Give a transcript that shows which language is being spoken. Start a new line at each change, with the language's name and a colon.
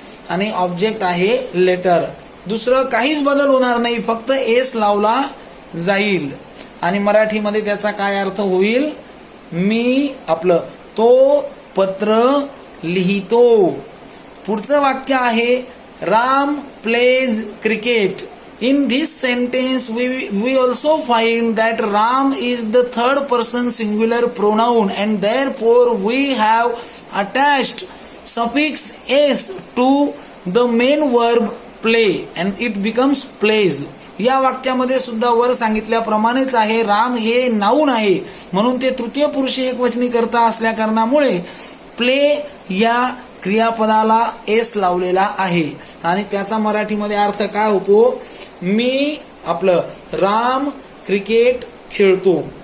Marathi: आणि ऑब्जेक्ट आहे लेटर. दुसरं काहीच बदल होणार नाही, फक्त एस लावला जाईल. आणि मराठीमध्ये त्याचा काय अर्थ होईल? मी आपलं तो पत्र लिहितो. पुढचं वाक्य आहे
English: Ram plays cricket. In this sentence, we also find that Ram is the third person singular pronoun and therefore we have attached suffix s to the main verb play and it becomes plays.
Marathi: या वाक्यामध्ये सुद्धा वर सांगितल्याप्रमाणेच आहे. राम हे noun आहे म्हणून ते तृतीय पुरुषी एकवचनी करता असल्या कारणामुळे प्ले या क्रियापदाला एस लावलेला आहे आणि त्याचा मराठीमध्ये अर्थ काय होतो? मी आपलं राम क्रिकेट खेळतो.